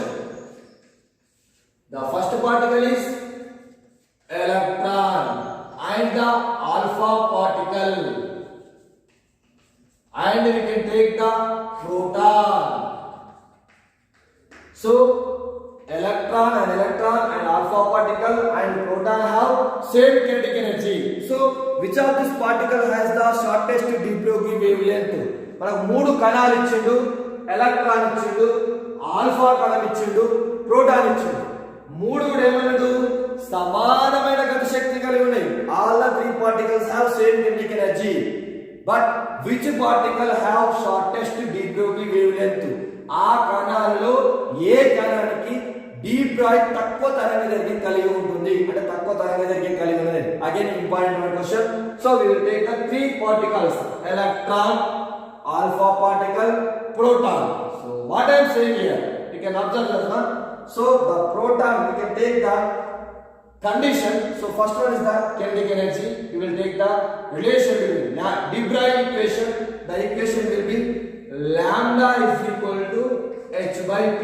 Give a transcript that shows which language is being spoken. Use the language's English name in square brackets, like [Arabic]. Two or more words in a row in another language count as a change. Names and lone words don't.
[English] The first particle is electron and the alpha particle, and we can take the proton. So electron and alpha particle and proton have same kinetic energy. So which of this particle has the shortest de Broglie wavelength? [Telugu] మనకు మూడు కణాలు ఇచ్చిండు, ఎలక్ట్రాన్ ఇచ్చిండు, ఆల్ఫా కణం ఇచ్చిండు, ప్రోటాన్ ఇచ్చిండు. మూడు కూడా ఏమన్నాడు? సమానమైన గతి శక్తి కలిగి ఉన్నాయి. [English] All the three particles have same kinetic energy. But which particle have shortest de Broglie wavelength? [Telugu] ఆ కణాలలో ఏ కణానికి डी ब्राय్ తక్కువ తరంగదైర్ఘ్యం కలిగి ఉంటుంది, అంటే తక్కువ తరంగదైర్ఘ్యం కలిగి ఉన్నది. [English] again important question. so we will take the three particles, electron, alpha particle, proton. So what I am saying here, you can observe this one. So the proton, we can take the condition. So first one is the kinetic energy. We will take the relation between de Broglie equation. The equation will be lambda is equal to h by p.